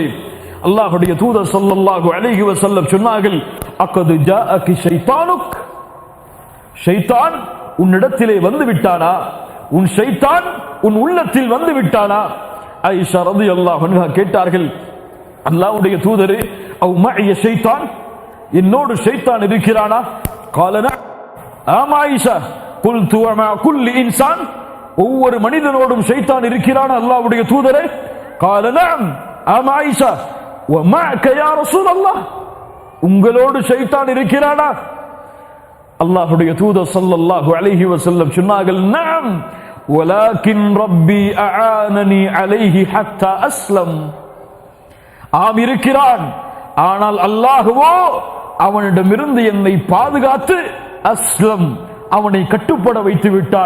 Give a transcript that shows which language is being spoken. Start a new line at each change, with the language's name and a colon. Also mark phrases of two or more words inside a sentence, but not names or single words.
Tamil: அல்லாஹ்வுடைய தூதர்
Arabic: صلى الله عليه وسلم
Tamil: சொன்னார்கள்,
Arabic: أقد جاءك شيطانك,
Tamil: ஷைத்தான் உன்னிடத்திலே வந்து விட்டானா? உன் ஷைத்தான் உன் உள்ளத்தில் வந்து விட்டானா? ஆயிஷா
Arabic: رضي الله عنها
Tamil: கேட்டார்கள், அல்லாஹ்வுடைய தூதரே,
Arabic: أو معي شيطان,
Tamil: என்னோடு ஷைத்தான் இருக்கிறானா?
Arabic: قال نعم.
Tamil: ஆம் ஆயிஷா.
Arabic: قلت ومع كل انسان,
Tamil: ஒவ்வொரு மனிதனோடும் ஷைத்தான் இருக்கிறானா அல்லாஹ்வுடைய தூதரே?
Arabic: قال نعم.
Tamil: ஆம் ஆயிஷா.
Arabic: ومعك يا رسول الله,
Tamil: உங்களோடு ஷைத்தான் இருக்கிறானா? அல்லாஹ்வுடைய தூதர்
Arabic: صلى الله عليه وسلم சொன்னார்கள், نعم ولكن ربي أعانني عليه حتى أسلم.
Tamil: ஆம் இருக்கிறான், ஆனால் அல்லாஹ்வோ அவனிடமிருந்து என்னை பாதுகாத்து அஸ்லம், அவனை கட்டுப்பட வைத்து விட்டான்.